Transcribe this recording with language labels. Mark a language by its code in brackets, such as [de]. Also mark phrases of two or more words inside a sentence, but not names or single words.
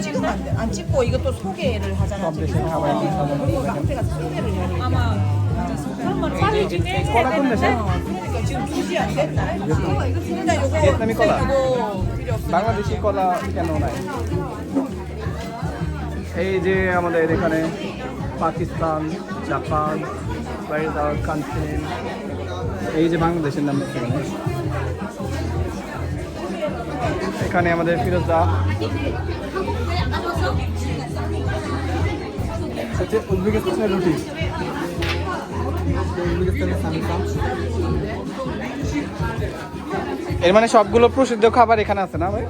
[ko] 안 돼. 안 찍고 이것도 소개를 하잖아. 대신 가만히 그러니까 카페 가서 소개를 해야 돼. 아마 그런 건 빨리 진행해야 되는데 그러니까 지금 2시 안 됐나? 일단 요거 베트남이 거라. 요거 필요 없어. [bn] বাংলাদেশি কলা কেন নাই এই যে আমাদের এখানে পাকিস্তান জাপান বাইরে কান্ট্রি এই যে বাংলাদেশের নাম এখানে এখানে আমাদের ফিরোজা হচ্ছে উজবেকিস্তানের রুটি উজবেকিস্তানের সামিসা এর মানে সবগুলো প্রসিদ্ধ খাবার এখানে আছে না ভাই